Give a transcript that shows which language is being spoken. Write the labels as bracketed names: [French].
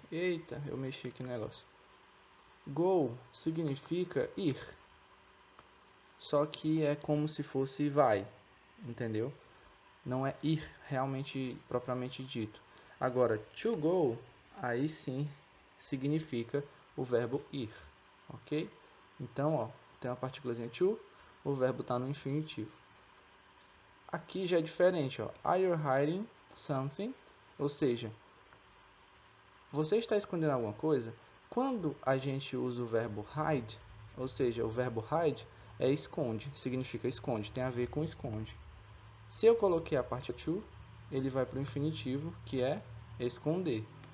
[Portuguese] Eita, eu mexi aqui no negócio. Go significa ir, só que é como se fosse vai, entendeu? Não é ir realmente propriamente dito. Agora, to go, aí sim significa o verbo ir, ok? Então, ó, tem uma partículazinha to, o verbo está no infinitivo. Aqui já é diferente, ó. [English] Are you hiding something? [Portuguese] Ou seja, você está escondendo alguma coisa? Quando a gente usa o verbo hide, ou seja, o verbo hide é esconde, significa esconde, tem a ver com esconde. Se eu coloquei a parte to, ele vai para o infinitivo, que é esconder.